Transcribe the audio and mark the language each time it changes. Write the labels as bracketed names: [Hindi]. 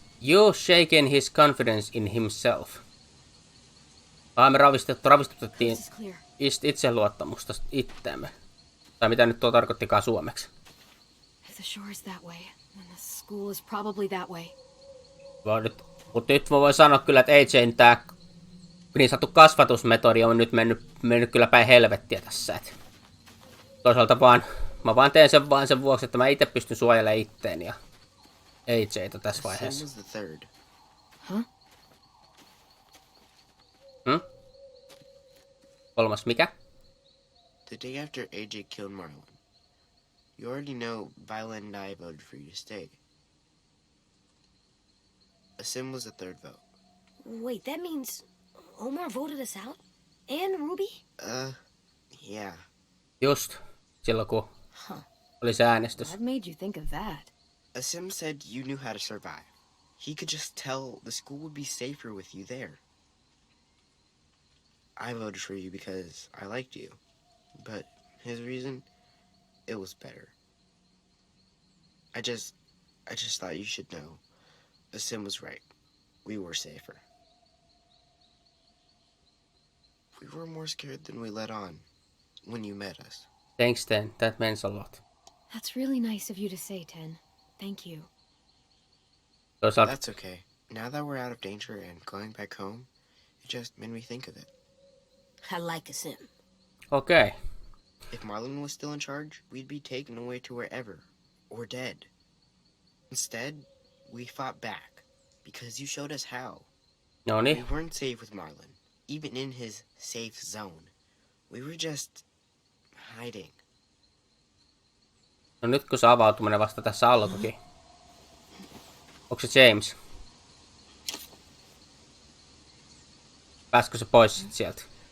[English] You shaken his confidence in himself. [Finnish] Me ravistutettiin itseluottamusta itteemme. Tai mitä nyt tuo tarkoittikaan suomeksi. [English] If the shore is that way, then the school is probably that way. [Finnish] Mutta nyt mä voin sanoa kyllä, että AJ:n tää niin sanottu kasvatusmetodi on nyt mennyt kyllä päin helvettiä tässä. Et toisaalta mä vaan teen sen vuoksi, että mä itse pystyn suojelemaan itteeni ja AJ:tä tässä vaiheessa. Huh? Kolmas mikä? [English] The day after AJ killed Marlon. You already know Violet and I voted for you to stay. Asim was the third vote. Wait, that means Omar voted us out? And Ruby? Yeah. [Finnish] Just silloin kun oli se äänestys. [English] What made you think of that? Asim said you knew how to survive. He could just tell the school would be safer with you there. I voted for you because I liked you. But his reason, it was better. I just thought you should know. Asim was right. We were safer. We were more scared than we let on when you met us. Thanks, Ten. That means a lot. That's really nice of you to say, Ten. Thank you. That's okay. Now that we're out of danger and going back home, it just made me think of it. I like Asim. Okay. If Marlon was still in charge, we'd be taken away to wherever, or dead. Instead, we fought back, because you showed us how. [Finnish] No [English] We [Finnish] niin. [English] weren't safe with Marlon, even in his safe zone. We were just hiding. [Finnish] No nyt kun se avautuminen vasta tässä alkoikin. Onko se James? Pääskö se pois sieltä?